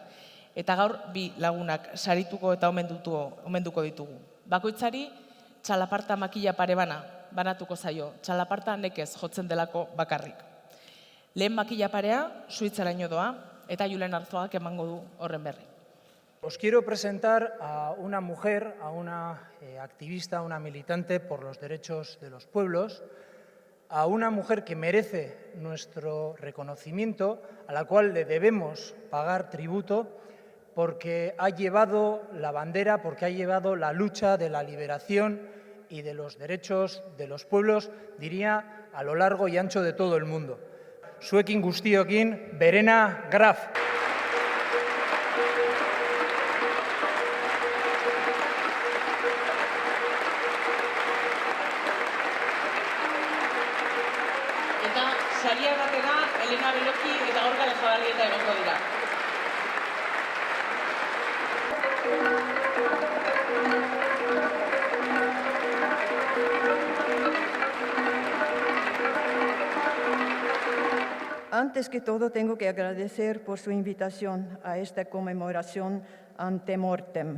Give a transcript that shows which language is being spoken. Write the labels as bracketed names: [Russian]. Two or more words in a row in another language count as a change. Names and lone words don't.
[Basque] Eta gaur bi lagunak sarituko eta omenduko ditugu. Bakoitzari txalaparta makila pare banatuko zaio, txalaparta nekez jotzen delako bakarrik. Lehen makila parea Suitzaraino doa eta Julen Arzuagak emango du horren berri. [Spanish] Os quiero presentar a una mujer, a una activista, a una militante por los derechos de los pueblos, a una mujer que merece nuestro reconocimiento, a la cual le debemos pagar tributo, porque ha llevado la bandera, porque ha llevado la lucha de la liberación y de los derechos de los pueblos, diría, a lo largo y ancho de todo el mundo. [Basque] Zuekin guztiokin, Verena Graf. Eta saria ematera Elena Beloki eta Gorka Lejabarrieta egongo dira. [Spanish] Antes que todo, tengo que agradecer por su invitación a esta conmemoración ante mortem.